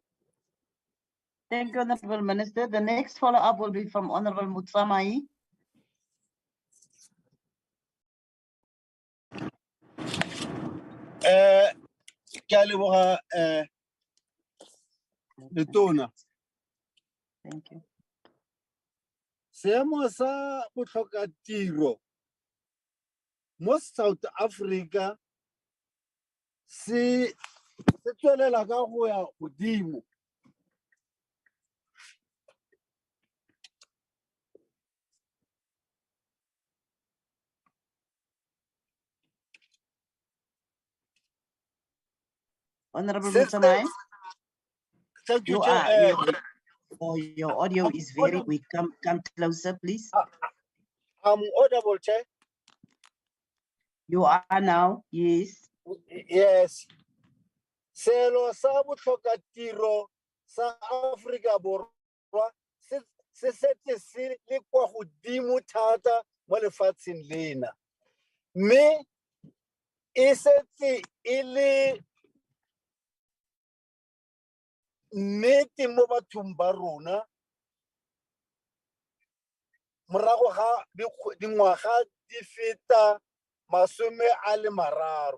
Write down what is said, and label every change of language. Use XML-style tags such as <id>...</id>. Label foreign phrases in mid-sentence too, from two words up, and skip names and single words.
<en>Thank you, Honorable Minister. The next follow-up will be from Honorable Mutsamai. Thank you.</en> <tn>Seemo sa botlhokatiro mo South Africa se tswelela ka go ya godimo.</tn> <en>Honorable Mutsamai. Thank you, Your audio is very weak. Come closer, please. I'm audible, Chair. You are now, yes. Yes.</en> <tn>Selo sa botlhokatiro sa Afrika Borwa se setse se le kwa godimo thata mo lefatsheng lena. Mme e setse e le nnete mo bathong ba rona morago ga dingwaga di feta 30.</tn>